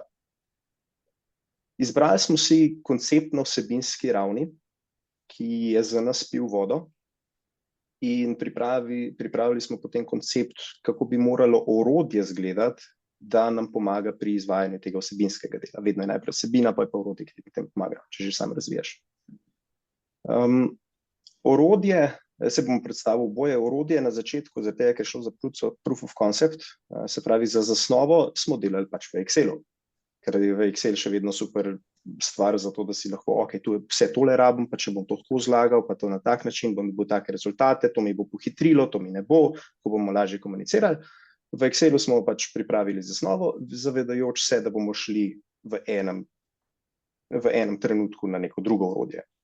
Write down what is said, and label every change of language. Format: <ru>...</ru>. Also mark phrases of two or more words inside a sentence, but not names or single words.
<sl>Izbrali smo si koncept na vsebinski ravni, ki je za nas pil vodo, in pripravili smo potem koncept, kako bi moralo orodje izgledati, da nam pomaga pri izvajanju tega vsebinskega dela. Vedno je najprej vsebina, pa je pa orodje, ki ti potem pomaga, če že sam razvijaš. Orodje, se bom predstavil oboje, orodje na začetku, zaradi tega, ker je šlo za</sl> <en>proof of concept,</en> <sl>se pravi za zasnovo, smo delali pač v Excelu, ker je v Excel še vedno super stvar za to, da si lahko, ok, tu je vse tole rabim, pa če bom to tako zlagal, pa to na tak način, bom dobil take rezultate, to mi bo pohitrilo, to mi ne bo, ko bomo lažje komunicirali. V Excelu smo pač pripravili zasnovo, zavedajoč se, da bomo šli v enem trenutku na neko drugo orodje.</sl>